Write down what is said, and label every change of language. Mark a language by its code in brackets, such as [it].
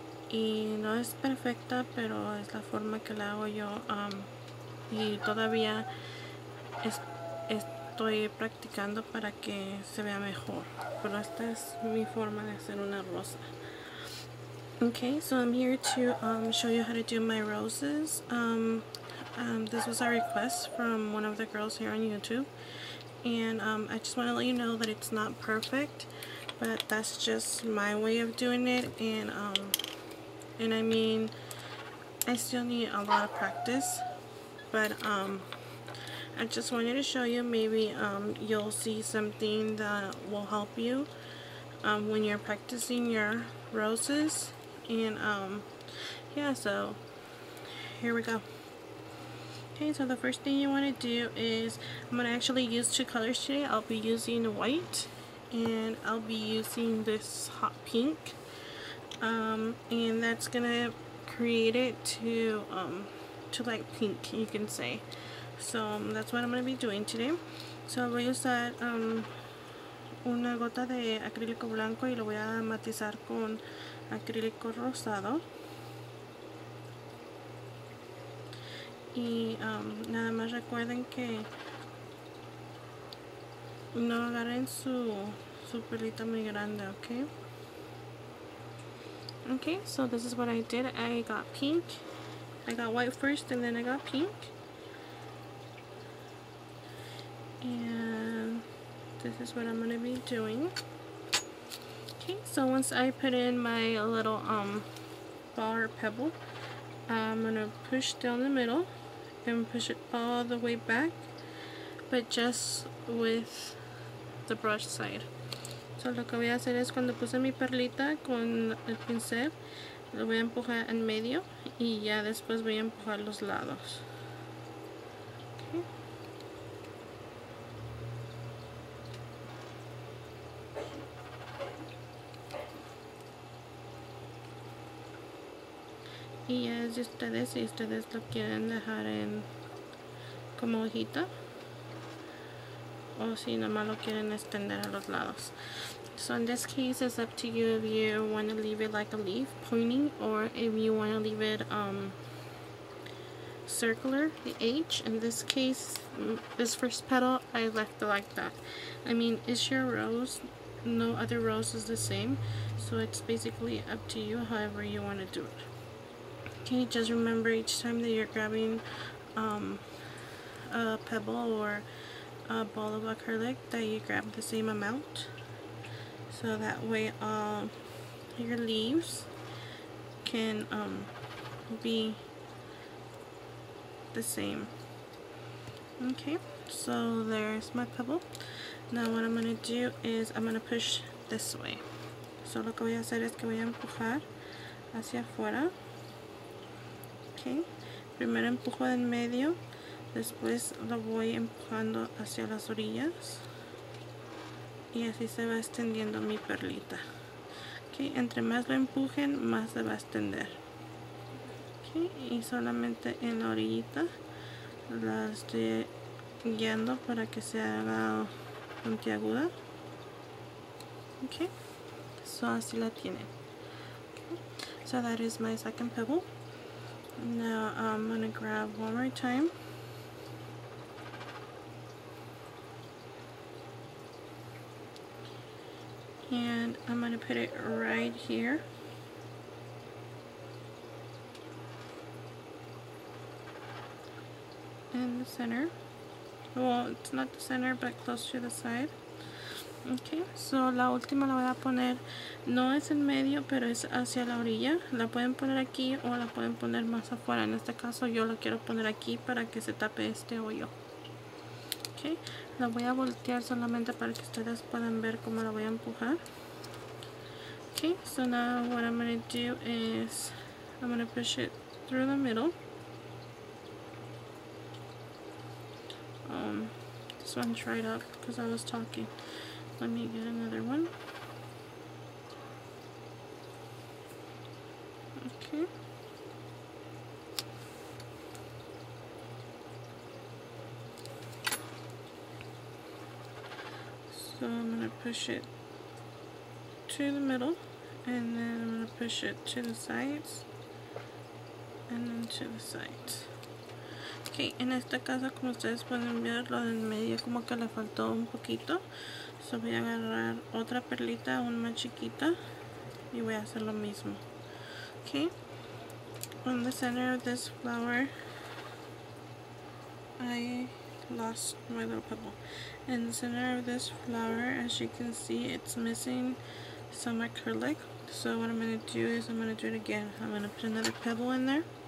[es] Y no es perfecta, pero es la forma que la hago yo. Y todavía estoy practicando para que se vea mejor. Pero esta es mi forma de hacer una rosa. [en] Okay, so I'm here to show you how to do my roses. This was a request from one of the girls here on YouTube, and I just want to let you know that it's not perfect, but that's just my way of doing it, and I mean, I still need a lot of practice, but I just wanted to show you. Maybe you'll see something that will help you when you're practicing your roses. And yeah, so here we go. Okay, so the first thing you want to do is, I'm going to actually use two colors today. I'll be using white, and I'll be using this hot pink, and that's going to create it to light pink, you can say. So that's what I'm going to be doing today. [es] So voy a usar una gota de acrílico blanco y lo voy a matizar con acrílico rosado. Y nada más recuerden que no agarren su pelita muy grande, okay? [en] Okay, so this is what I did. I got pink. I got white first, and then I got pink. And this is what I'm going to be doing. Okay, so once I put in my little ball or pebble, I'm going to push down the middle and push it all the way back, but just with the brush side. [es] So lo que voy a hacer es, cuando puse mi perlita con el pincel, lo voy a empujar en medio y ya después voy a empujar los lados. Okay. Y ya es de ustedes, si ustedes lo quieren dejar en como hojita, o si nomás lo quieren extender a los lados. [en] So in this case, it's up to you if you want to leave it like a leaf pointing, or if you want to leave it circular, the H. In this case, this first petal, I left it like that. I mean, it's your rose, no other rose is the same, so it's basically up to you however you want to do it. Okay, just remember each time that you're grabbing a pebble or a ball of acrylic, that you grab the same amount, so that way your leaves can be the same. Okay, so there's my pebble. Now what I'm going to do is I'm going to push this way. [es] So lo que voy a hacer es que voy a empujar hacia afuera. Okay, primero empujo en medio, después lo voy empujando hacia las orillas y así se va extendiendo mi perlita. Okay, entre más lo empujen, más se va a extender. Okay, y solamente en la orillita la estoy guiando para que se haga puntiaguda. Okay, so así la tienen. [en] Okay, so that is my second pebble. Now I'm going to grab one more time. And I'm going to put it right here. In the center. Well, it's not the center, but close to the side. [es] Okay, so la última la voy a poner, no es en medio, pero es hacia la orilla. La pueden poner aquí o la pueden poner más afuera. En este caso yo la quiero poner aquí para que se tape este hoyo. Okay, la voy a voltear solamente para que ustedes puedan ver cómo la voy a empujar. [en] Okay, so now what I'm going to do is I'm going to push it through the middle. This one's dried up because I was talking. Let me get another one. Okay. So I'm going to push it to the middle, and then I'm going to push it to the sides, and then to the sides. [es] Ok, en este caso, como ustedes pueden ver, lo del medio como que le faltó un poquito. So voy a agarrar otra perlita aún más chiquita y voy a hacer lo mismo. [en] Okay, on the center of this flower, I lost my little pebble. In the center of this flower, as you can see, it's missing some acrylic. So what I'm going to do is I'm going to do it again. I'm going to put another pebble in there.